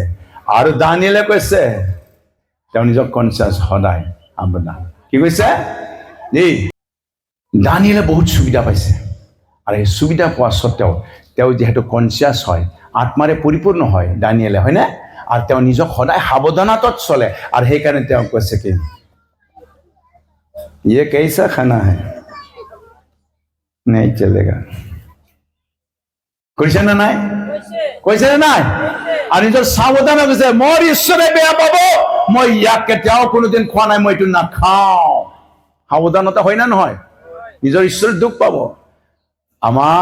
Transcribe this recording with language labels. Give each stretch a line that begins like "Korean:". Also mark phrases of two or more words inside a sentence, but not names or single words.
Assamese: আৰু দানিয়েলে কৈছে তেওঁ নিজক কনচিয়াছ, সদায় সাৱধান। কি কৈছে? এই দানিয়েলে বহুত সুবিধা পাইছে, আৰু এই সুবিধা পোৱা সত্ত্বেও তেওঁ যিহেতু কনচিয়াছ হয়, আত্মাৰে পৰিপূৰ্ণ হয় দানিয়েলে, হয়নে? আৰু তেওঁ নিজক সদায় সাৱধানতাত চলে। আৰু সেইকাৰণে তেওঁ কৈছে কি,
Hindi: ये कैसा खाना है नहीं चलेगा।
Assamese: কৈছে নে নাই? আৰু নিজৰ সাৱধান কৈছে, মোৰ ঈশ্বৰে বেয়া পাব, মই ইয়াক কেতিয়াও কোনোদিন খোৱা নাই, মই এইটো নাখাওঁ। সাৱধানতা হয় না নহয়? নিজৰ ঈশ্বৰে দুখ পাব।